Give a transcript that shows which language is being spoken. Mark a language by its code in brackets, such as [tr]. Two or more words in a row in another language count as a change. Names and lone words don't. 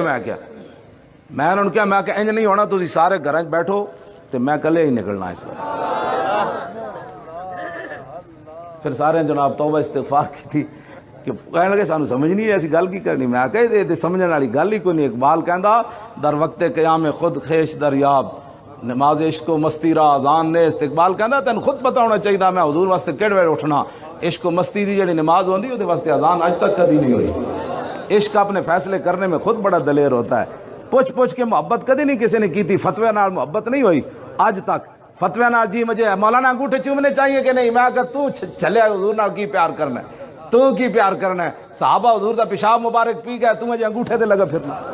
[pa] میں کیا میں انہوں نے کیا میں کہ انج نہیں ہونا، تسی سارے گھریں بیٹھو تو میں کلے ہی نکلنا اس وقت۔ پھر سارے جناب توبہ استغفار کی تھی کہ کہنے لگے سانو سمجھ نہیں ہے ایسی گل کی کرنی۔ میں کہے دے سمجھنے والی گل ہی کوئی نہیں۔ [fa] اقبال کہندا در وقت قیام خود خیش دریاب نماز عشق و مستی را اذان نیست۔ [pa] اقبال کہندا تین خود پتہ ہونا چاہیے میں حضور واسطے کہڑے ویلے اٹھنا۔ عشق و مستی دی جڑی نماز ہوندی وہ واسطے اذان اج تک کدی نہیں ہوئی۔ [ur] عشق اپنے فیصلے کرنے میں خود بڑا دلیر ہوتا ہے۔ [pa] پوچھ پوچھ کے محبت کدی نہیں کسی نے کی تھی، فتوے نال محبت نہیں ہوئی آج تک۔ فتوے نال جی مجھے مولانا انگوٹھے چومنے چاہیے کہ نہیں، میں اگر تو چلے حضور نال کی پیار کرنا ہے، تو کی پیار کرنا ہے؟ صحابہ حضور دا پیشاب مبارک پی گئے، تو مجھے انگوٹھے دے لگا پھرنا۔